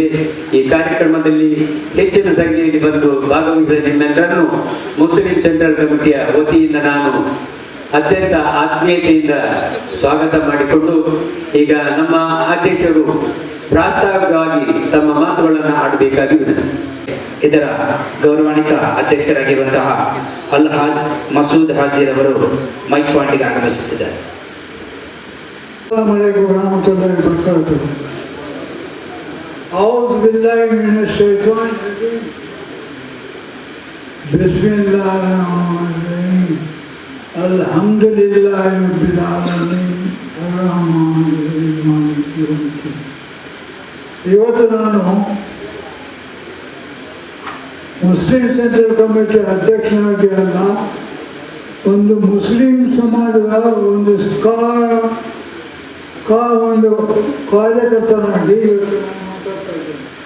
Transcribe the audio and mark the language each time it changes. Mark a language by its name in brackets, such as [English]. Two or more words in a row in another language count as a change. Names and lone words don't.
[Kannada] ಈ ಕಾರ್ಯಕ್ರಮದಲ್ಲಿ ಹೆಚ್ಚಿನ ಸಂಖ್ಯೆಯಲ್ಲಿ ಬಂದು ಭಾಗವಹಿಸಿದ ನಿಮ್ಮೆಲ್ಲರನ್ನು ಮುಸ್ಲಿಂ ಸೆಂಟ್ರಲ್ ಕಮಿಟಿಯ ವತಿಯಿಂದ ನಾನು ಅತ್ಯಂತ ಆತ್ಮೀಯತೆಯಿಂದ ಸ್ವಾಗತ ಮಾಡಿಕೊಂಡು ಈಗ ನಮ್ಮ ಅಧ್ಯಕ್ಷರು ಪ್ರಾಸ್ತಾವಿಕವಾಗಿ ತಮ್ಮ ಮಾತುಗಳನ್ನು ಆಡಬೇಕಾಗಿ ವಿನಂತಿ. ಇದರ ಗೌರವಾನ್ವಿತ ಅಧ್ಯಕ್ಷರಾಗಿರುವಂತಹ ಅಲ್ಹಾಜ್ ಮಸೂದ್ ಹಾಜಿರ್ ಅವರು [English] mic point [Kannada] ಆಗಮಿಸುತ್ತಿದ್ದಾರೆ. [Arabic] السلام عليكم رحمة الله و بركاته. أعوذ بالله من الشيطان الرجيم. بسم الله الرحمن الرحيم. الحمد لله رب العالمين الرحمن الرحيم مالك يوم الدين. [Kannada] ಇವತ್ತು ನಾನು ಮುಸ್ಲಿಂ ಸೆಂಟ್ರಲ್ ಕಮಿಟಿ ಅಧ್ಯಕ್ಷನಾಗಿ ಅಲ್ಲ, ಒಂದು ಮುಸ್ಲಿಂ ಸಮಾಜದ ಒಂದು ಒಂದು ಕಾರ್ಯಕರ್ತನಾಗಿ ಇವತ್ತು ನಾನು ಮಾತಾಡ್ತಾ ಇದ್ದೇನೆ.